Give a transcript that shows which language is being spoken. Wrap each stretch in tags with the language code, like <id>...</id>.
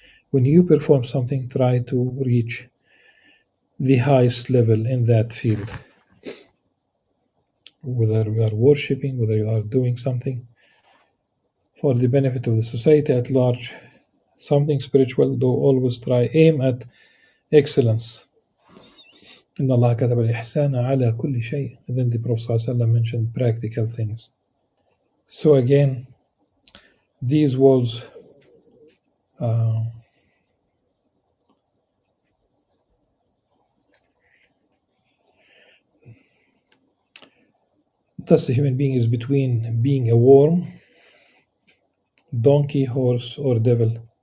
<en>When you perform something, try to reach the highest level in that field. Whether you are worshipping, whether you are doing something for the benefit of the society at large, something spiritual, do always aim at excellence.</en> <ar>إن الله كتب الإحسان على كل شيء.</ar> <en>And then the Prophet ﷺ mentioned practical things. So again, these words thus the human being is between being a worm, donkey, horse, or devil.</en>